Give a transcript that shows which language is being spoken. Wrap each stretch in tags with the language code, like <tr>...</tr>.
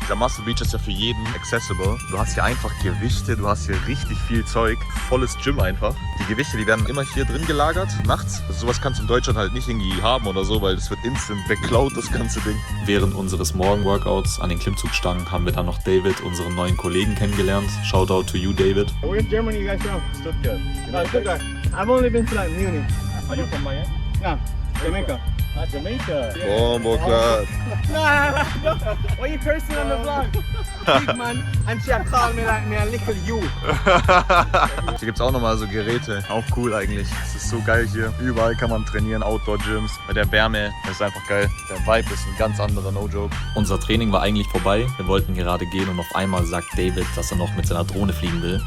<de>Der Muscle Beach ist ja für jeden accessible. Du hast hier einfach Gewichte, du hast hier richtig viel Zeug. Volles Gym einfach. Die Gewichte, die werden immer hier drin gelagert, nachts. Also sowas kannst du in Deutschland halt nicht irgendwie haben oder so, weil das wird instant beklaut, das ganze Ding. Während unseres Morgen-Workouts an den Klimmzugstangen haben wir dann noch David, unseren neuen Kollegen, kennengelernt.</de> <en>Shoutout to you, David. Where's Germany you guys from? Stuttgart. Stuttgart. I've only been to like Munich. Are you from Miami? Yeah, Jamaica. Jamaica. Bombo klar. No. Why you cursing on the vlog? Big man, and she called me like me a little you.</en> <de>Hier gibt es auch nochmal so Geräte. Auch cool eigentlich. Es ist so geil hier. Überall kann man trainieren, Outdoor-Gyms. Bei der Wärme ist einfach geil. Der Vibe ist ein ganz anderer,</de> <en>no joke.</en> <de>Unser Training war eigentlich vorbei. Wir wollten gerade gehen und auf einmal sagt David, dass er noch mit seiner Drohne fliegen will.</de>